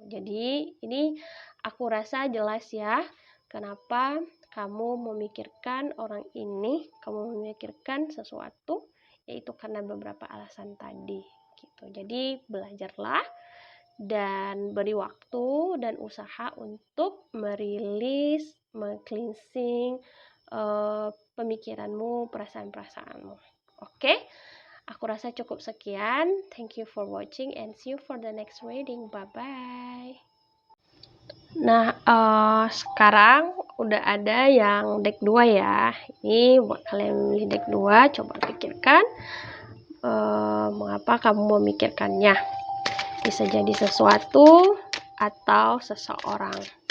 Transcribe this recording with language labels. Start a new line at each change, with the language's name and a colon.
Indonesian: Jadi ini aku rasa jelas ya kenapa kamu memikirkan orang ini, kamu memikirkan sesuatu, yaitu karena beberapa alasan tadi gitu. Jadi belajarlah dan beri waktu dan usaha untuk merilis, cleansing pemikiranmu, perasaan-perasaanmu. Oke? Aku rasa cukup sekian.
English: Thank you for watching and see you for the next reading. Bye-bye.
Indonesian: Nah, sekarang udah ada yang deck 2 ya. Ini buat kalian milih deck 2, coba pikirkan mengapa kamu memikirkannya. Bisa jadi sesuatu atau seseorang.